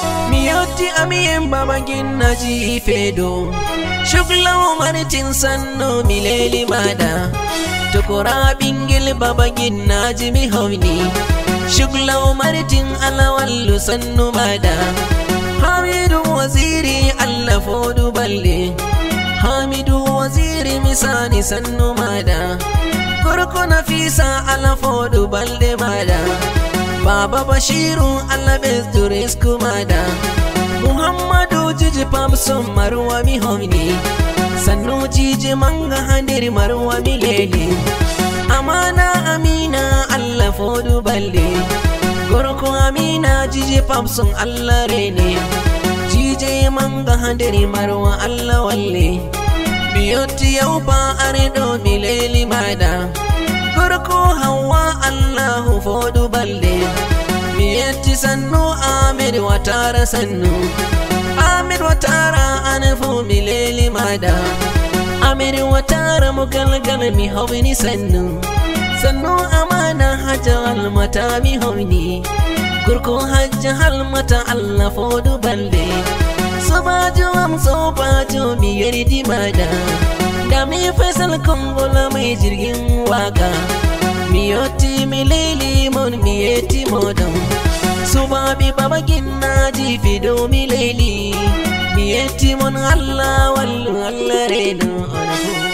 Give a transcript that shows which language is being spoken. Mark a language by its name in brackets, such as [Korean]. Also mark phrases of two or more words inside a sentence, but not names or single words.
[Fula] Mi yotti ami en baba ginnaji fedo. Shuglaw martin sannu mi leli mada. Tokora bingil baba ginnaji mi hawni. Shuglaw martin ala wallu sannu mada. Hamidu waziri Allah fodu balde. Hamidu waziri mi sani sannu mada. Gorko Nafisa ala fodu balde mada. Baba Bashiru Allah bezdu resku mada. Muhammadu Jiji Pamson Marwa mi hawni. Sannu Jiji Manga Handir Marwa mi leli. Amana Amina Allah fodu balde. Gorko Amina Jiji Pamson Allah rene. Jiji Manga Handir Marwa Allah walle. Mi yotti yau ba are do mi leli mada. Gorko Hawwa Allahu fodu balde. Mi yetti sannu Amir Watara sannu. Amir Watara an fu mi leli mada. Amir Watara mu galgal mi hawni sannu. Sannu Amana Hajja Almata mi hawni. Gorko Hajja Almata Allah fodu balde. Sobaju am sobaju mi yerdi mada. Da mi Faisal Kongola [Hausa] mai jirgin waka. [Fula] Mi yotti mi leli mon mi yetti modon. Subabi baba ginnaji fido mi leli. Mi yetti mon Allah wallu Allah reno onafu.